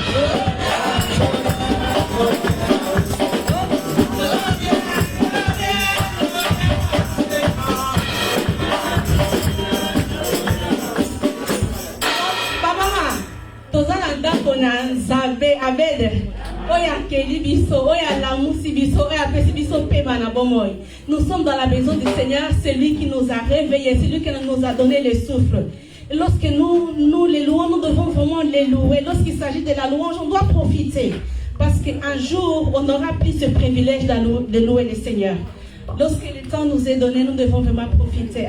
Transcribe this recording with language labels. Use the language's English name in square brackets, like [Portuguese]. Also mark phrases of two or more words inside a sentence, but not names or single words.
[Lingala] Papa, tozala ndako na Nzambe abede. Oya keli biso, oya lamusi biso, oya pesi biso pema na bomoi. [French] Nous sommes dans la maison du Seigneur, celui qui nous a réveillés, celui qui nous a donné le souffle. Et lorsque nous les louons, nous devons vraiment les louer. Lorsqu'il s'agit de la louange, on doit profiter. Parce qu'un jour, on n'aura plus ce privilège de louer le Seigneur. Lorsque le temps nous est donné, nous devons vraiment profiter.